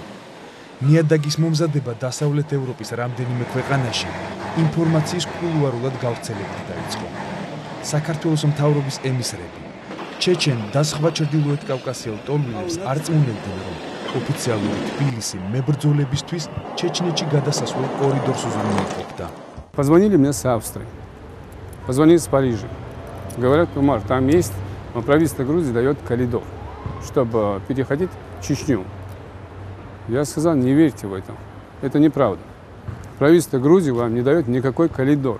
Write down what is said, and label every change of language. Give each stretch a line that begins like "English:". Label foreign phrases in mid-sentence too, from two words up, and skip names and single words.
Georgian: ნიადაგის მომზადება დასავლეთ ევროპის რამდენიმე ქვეყანაში ინფორმაციის კულუარულად გავრცელებით დაიწყო. საქართველოს მთავრობის ემისრები, ჩეჩენ და სხვა ჩრდილოეთ კავკასიელ ტოლვილებს არ წმუნებდნენ, რომ ოფიციალური თბილისი მებრძოლებისთვის ჩეჩნეთში გადასასვლელ კორიდორს უზრუნველყოფდა.
Russian: Позвонили мне с Австрии, позвонили с Парижа. Говорят, Умар, там есть, но правительство Грузии дает коридор, чтобы переходить в Чечню. Я сказал, не верьте в это. Это неправда. Правительство Грузии вам не дает никакой коридор.